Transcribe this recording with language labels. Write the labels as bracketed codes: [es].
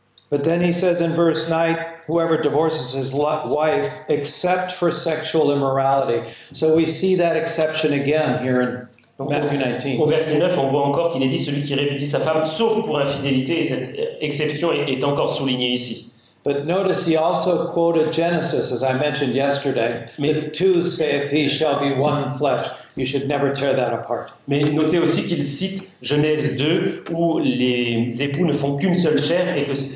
[en] But then he says in verse 9, whoever divorces his wife except for sexual immorality. So we see that exception again here in Matthew 19. [fr] Au verset 9, on voit encore qu'il est dit celui qui répudie sa femme sauf pour infidélité, et cette exception est encore soulignée ici. [en] But notice he also quoted Genesis, as I mentioned yesterday. The two saith he shall be one flesh. You should never tear that apart. [fr] Mais notez aussi qu'il cite Genèse 2, où les époux ne font qu'une seule chair et que